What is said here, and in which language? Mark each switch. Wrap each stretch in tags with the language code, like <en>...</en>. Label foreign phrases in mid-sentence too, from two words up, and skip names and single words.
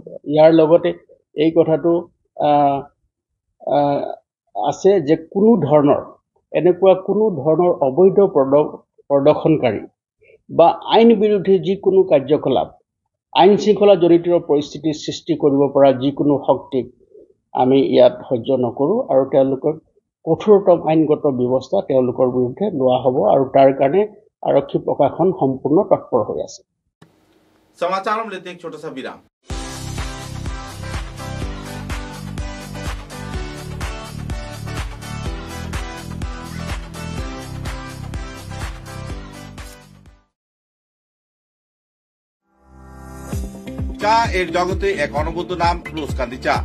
<as>ইয়াৰ লগতে এই কথাটো আছে যে এনেকুৱা কোনো ধৰণৰ অবৈধ প্ৰদৰ্শনকাৰী বা আইন বিৰোধী যিকোনো কাৰ্যকলাপ আইন শৃংখলা জড়িত পৰিস্থিতিৰ সৃষ্টি কৰিব পৰা যিকোনো শক্তিক আমি ইয়াত সহ্য নকৰোঁ আৰু তেওঁলোকক কঠোৰতম আইনগত ব্যৱস্থা তেওঁলোকৰ বিৰুদ্ধে লোৱা হ'ব আৰু তাৰ কাৰণে আৰক্ষী প্ৰশাসন সম্পূৰ্ণ তৎপৰ হৈ আছে।</as> <hi>समाचारों में लेते हैं एक छोटा सा विराम।</hi> <bn>চা এর জগতে এক অনবদ্য নাম রোজকান্দি চা।</bn>